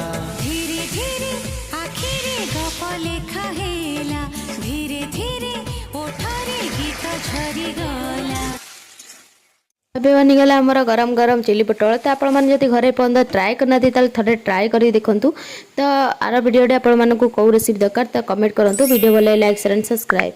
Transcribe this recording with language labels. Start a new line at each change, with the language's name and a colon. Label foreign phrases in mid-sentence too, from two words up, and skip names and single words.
Odia: ଧୀରେ ଧୀରେ ଆଖିରେ ଗପ ଲେଖା ହେଲା ଧୀରେ ଧୀରେ ଓଠାରେ ଗୀତ ଝରି ଗଲା। ଏବେ ବନିଗଲା ଆମର ଗରମ ଗରମ ଚିଲି ପୋଟଳ। ତ ଆପଣମାନେ ଯଦି ଘରେ ପର୍ଯ୍ୟନ୍ତ ଟ୍ରାଏ କରିନାହାନ୍ତି ତାହେଲେ ଥରେ ଟ୍ରାଏ କରି ଦେଖନ୍ତୁ। ତ ଆର ଭିଡ଼ିଓରେ ଆପଣମାନଙ୍କୁ କେଉଁ ରେସିପି ଦରକାର ତ କମେଣ୍ଟ କରନ୍ତୁ। ଭିଡ଼ିଓ ଭଲ ଲାଗିଲେ
English: like share and subscribe.